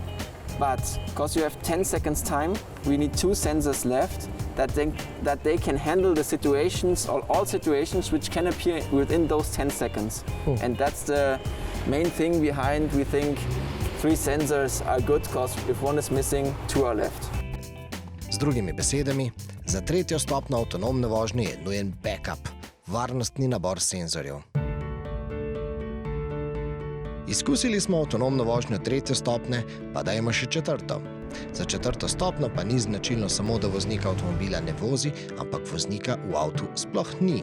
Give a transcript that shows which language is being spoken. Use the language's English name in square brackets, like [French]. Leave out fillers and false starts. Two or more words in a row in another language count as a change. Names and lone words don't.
[English] But because you have 10 seconds time, we need 2 sensors left that they can handle the situations, or all situations which can appear within those 10 seconds. And that's the main thing behind, we think 3 sensors are good, because if one is missing, 2 are left. [Slovenian] Z drugimi besedami, za tretjo stopnjo avtonomne vožnje je nujen backup, varnostni nabor senzorjev. Izkusili smo avtonomno vožnjo tretje stopnje, pa dajmo še četrto. Za četrto stopnjo pa ni značilno samo, da voznika avtomobila ne vozi, ampak voznika v avtu sploh ni.